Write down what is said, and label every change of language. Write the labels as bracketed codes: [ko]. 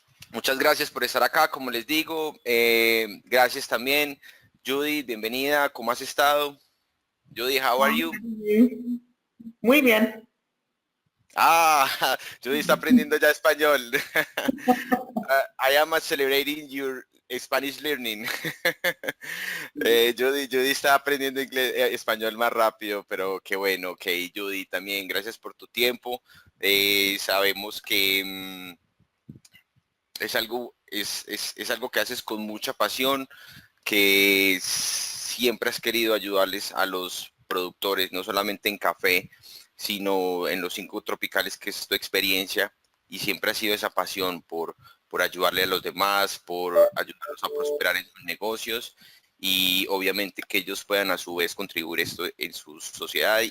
[es] Muchas gracias por estar acá, como les digo. Gracias también. Judy, bienvenida. ¿Cómo has estado? Judy, [en] how are you? [es] Muy bien. Ah, Judy está aprendiendo ya español. [en] I am celebrating your Spanish learning. [es] Judy está aprendiendo español más rápido, pero qué bueno. Ok, Judy, también gracias por tu tiempo. Sabemos que es algo que haces con mucha pasión, que siempre has querido ayudarles a los productores, no solamente en café, sino en los 5 tropicales, que es tu experiencia, y siempre ha sido esa pasión por ayudarle a los demás, por ayudarlos a prosperar en sus negocios y obviamente que ellos puedan a su vez contribuir esto en su sociedad.